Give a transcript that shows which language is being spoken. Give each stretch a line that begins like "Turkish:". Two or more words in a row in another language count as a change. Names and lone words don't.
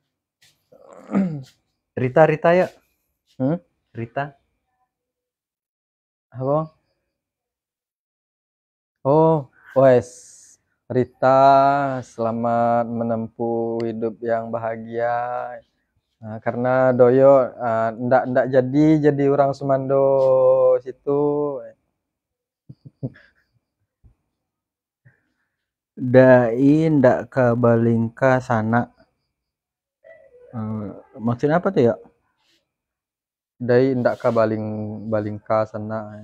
Indonesian: Rita, Rita ya. Hmm? Rita. Apa? Oh, wes. Rita, selamat menempuh hidup yang bahagia. Nah, karena Doyo ndak jadi orang Sumando situ.
Minangkabau: Dai ndak ke Balingka sana.
Indonesian: Maksudnya apa tuh ya?
Minangkabau: Dai ndak ka Balingka sana.